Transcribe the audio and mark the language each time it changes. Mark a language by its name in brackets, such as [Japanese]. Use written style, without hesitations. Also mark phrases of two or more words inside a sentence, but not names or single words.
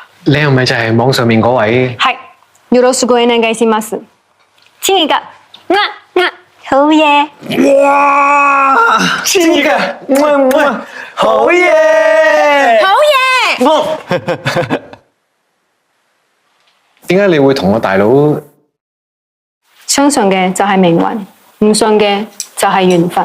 [Cantonese] 你係咪就係網上面嗰位？係， [Japanese] よろしくお願いします。 [Cantonese] 千二噶，好嘢。哇！千二嘅，好嘢！好嘢。點解你會同我大佬？相信嘅就係命運，唔信嘅就係緣分。